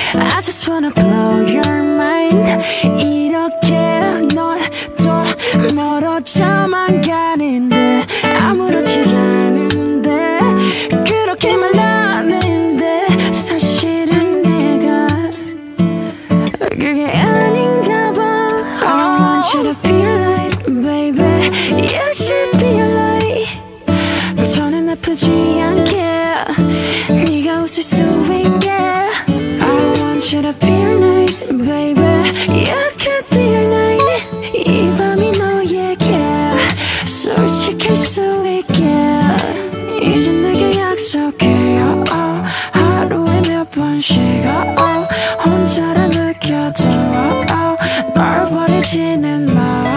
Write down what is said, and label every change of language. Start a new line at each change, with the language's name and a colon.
English: I just wanna blow your mind.
Korean: 이렇게 넌 또 멀어져만 가는데 아무렇지 않은데 그렇게 말하는데 사실은 내가 그게 아닌가 봐.
English: I want you to be a light, baby. You should be a light.
Korean: 저는 아프지 않게 네가 웃을 수 있게.
English: I want you to be a light, baby. You could be a light.
Korean: 이 밤이 너에게 솔직할 수 있게. 이제 내게 약속해요. 하루에 몇 번씩 혼자라 느껴도 널 버리지는 마.